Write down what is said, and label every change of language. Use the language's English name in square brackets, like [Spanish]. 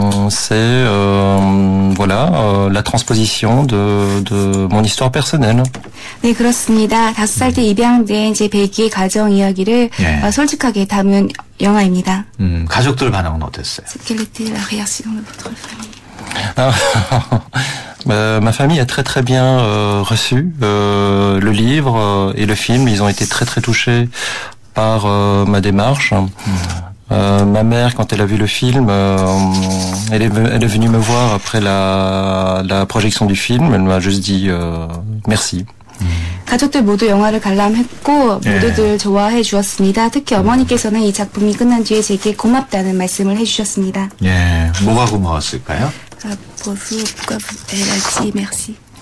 [French] C'est voilà la transposition de mon histoire personnelle. [Korean] 네, 그렇습니다. 5살 때 입양된 제 벨기에 가정 이야기를 솔직하게 담은 영화입니다. 가족들 반응은 어땠어요? [French] Quelle était la réaction de votre famille? Ma famille a très bien reçu le livre et le film. Ils ont été très touchés par ma démarche. Ma mère, quand elle a vu le film, elle est venue me voir après la projection du film. Elle m'a juste dit merci. [Korean] 가족들 모두 영화를 관람했고 모두들 좋아해 주었습니다. 특히 어머니께서는 이 작품이 끝난 뒤에 제게 고맙다는 말씀을 해주셨습니다. 예, 뭐가 고마웠을까요? [French] Pourquoi elle a dit merci?